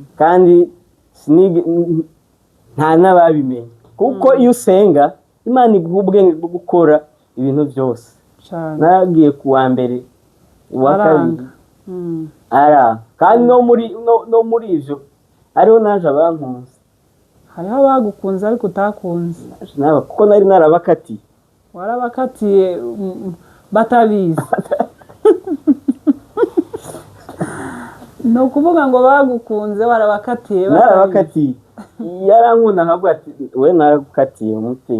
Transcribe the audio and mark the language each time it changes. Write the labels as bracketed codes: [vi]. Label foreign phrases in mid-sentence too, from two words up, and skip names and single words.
[rn] Kandi nta nababimenye kuko iyo usenga Imana iguha ubwenge bwo gukora ibintu byose. Naragiye kuwa mbere wa kabiri kandi no muri ivyo ariho naje abankunze. Hariho abagukunze ariko utakunze naba kuko nari narabakatiye. Warabakatiye batabizi. No kuvuga ngo bagukunze warabakatiye narabakatiye. Yarankunda nkavuga ati we naragukatiye umutima.